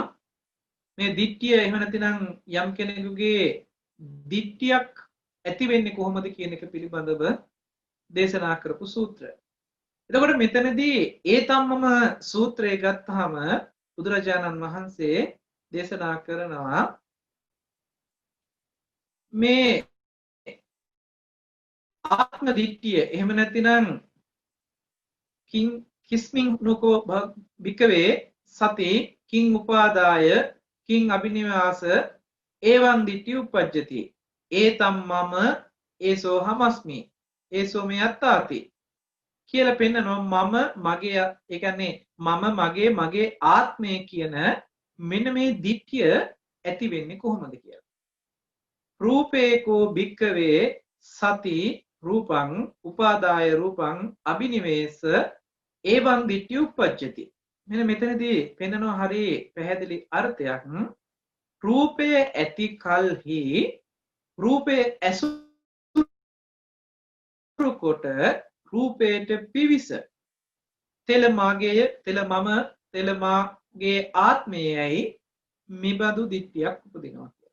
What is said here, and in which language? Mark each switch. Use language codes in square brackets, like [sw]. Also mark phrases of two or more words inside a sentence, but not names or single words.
[si] මේ දිට්ඨිය එහෙම නැතිනම් යම් කෙනෙකුගේ දිට්ඨියක් ඇති වෙන්නේ කොහොමද කියන එක පිළිබඳව දේශනා කරපු සූත්‍ර. එතකොට මෙතනදී ඒ තමම සූත්‍රය ගත්තාම බුදුරජාණන් වහන්සේ දේශනා කරනවා මේ ආත්ම දිට්ඨිය එහෙම නැතිනම් [pi] කිස්මින් නොකෝ භික්කවේ සති කිං උපාදාය කිං අබිනිවාස එවං දිට්ඨි උපජ්ජති ඒතම් මම ඒසෝ හමස්මි ඒසෝ මේ අත්තාති [si] කියලා පෙන්නනවා මම මගේ ඒ කියන්නේ මම මගේ ආත්මය කියන මෙන්න මේ දිට්ඨිය ඇති වෙන්නේ කොහොමද කියලා. [pi] රූපේකෝ භික්කවේ සති රූපං උපාදාය රූපං අබිනිවේස එවං දිට්ඨි උපජ්ජති. [si] මෙන්න මෙතනදී පෙන්නනවා හරි පැහැදිලි අර්ථයක්. රූපය ඇති කල්හි රූපය ඇසුරු කොට රූපයට පිවිස තෙල මාගේ තෙල මම තෙල මාගේ ආත්මයයි මිබඳු දිට්ඨියක් උපදිනවා කියලා.